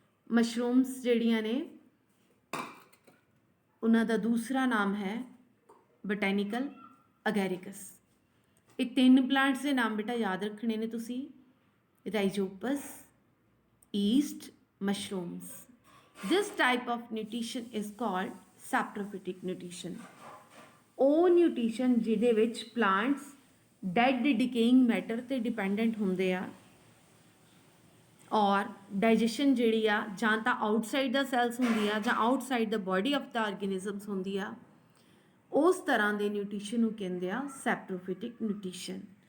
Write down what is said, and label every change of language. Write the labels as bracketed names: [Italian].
[Punjabi] Mushrooms ਜਿਹੜੀਆਂ ਨੇ ਉਹਨਾਂ ਦਾ ਦੂਸਰਾ ਨਾਮ ਹੈ ਬੋਟੈਨੀਕਲ ਅਗੈਰਿਕਸ। ਇਹ ਤਿੰਨ ਪਲਾਂਟਸ ਦੇ ਨਾਮ ਬੇਟਾ ਯਾਦ ਰੱਖਣੇ ਨੇ ਤੁਸੀਂ, ਰਾਈਜ਼ੋਪਸ, East, mushrooms। [English] This type of nutrition is called saprophytic nutrition। [Punjabi] ਉਹ ਨਿਊਟ੍ਰੀਸ਼ਨ ਜਿਹਦੇ ਵਿੱਚ ਪਲਾਂਟਸ ਡੈਡ ਡਿਕੇਇੰਗ ਮੈਟਰ ਤੇ ਡਿਪੈਂਡੈਂਟ ਹੁੰਦੇ ਆ, ਔਰ ਡਾਈਜੈਸ਼ਨ ਜਿਹੜੀ ਆ ਜਾਂ ਤਾਂ ਆਊਟਸਾਈਡ ਦਾ ਸੈਲਸ ਹੁੰਦੀ ਆ ਜਾਂ outside ਦਾ body of ਦਾ organisms ਹੁੰਦੀ ਆ, ਉਸ ਤਰ੍ਹਾਂ ਦੇ ਨਿਊਟ੍ਰੀਸ਼ਨ ਨੂੰ ਕਹਿੰਦੇ ਆ ਸੈਪਰੋਫਿਟਿਕ ਨਿਊਟ੍ਰੀਸ਼ਨ।